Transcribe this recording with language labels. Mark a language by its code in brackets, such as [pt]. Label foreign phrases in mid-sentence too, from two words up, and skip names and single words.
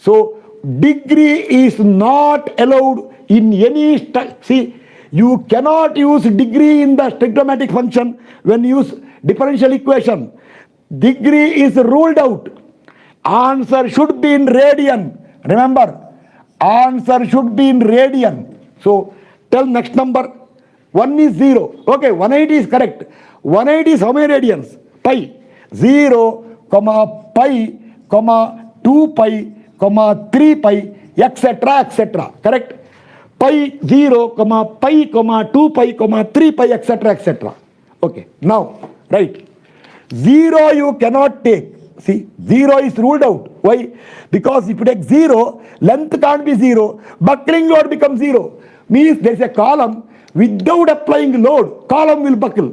[en] So degree is not allowed in any, see, you cannot use degree in the trigonometric function when you use differential equation. Degree is ruled out. Answer should be in radian. Remember, answer should be in radian. So tell next number. 1 is 0. Okay, 180 is correct. 180 is how many radians? Pi. 0, pi, 2 pi, 3 pi, etc., etc. Correct? Pi 0, pi, 2 pi, 3 pi, etc., etc. Okay, now, right. 0 you cannot take. See, 0 is ruled out. Why? Because if you take 0, length can't be 0, buckling load becomes 0. Means there is a column, without applying load, column will buckle.